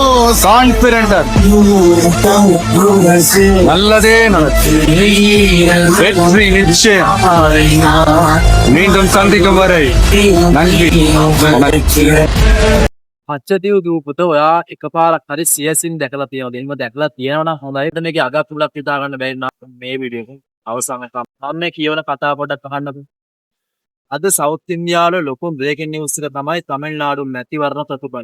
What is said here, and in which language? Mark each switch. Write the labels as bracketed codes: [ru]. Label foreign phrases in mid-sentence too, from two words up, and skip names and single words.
[ta] கான்பிடென்டா நல்லதே நடக்கும். வெற்றி நிச்சயம். மீண்டும் சந்திக்கும் வரை நன்றி. [si] පච්චතිව් දූපත ඔයා එකපාරක් හරි සියසින් දැකලා තියෙනවද? එහෙම දැකලා තියෙනවා නම් හොඳයි. එතන මේකේ අගක් තුලක් හිතා ගන්න බැරි නම් මේ වීඩියෝ එක අවසානකම් මම මේ කියවන කතාව පොඩ්ඩක් අහන්නකෝ. අද සවුත් ඉන්දියාවේ ලොකු [en] breaking news [si] එක තමයි තමිල්නාඩු මැතිවරණ ප්‍රතිඵල.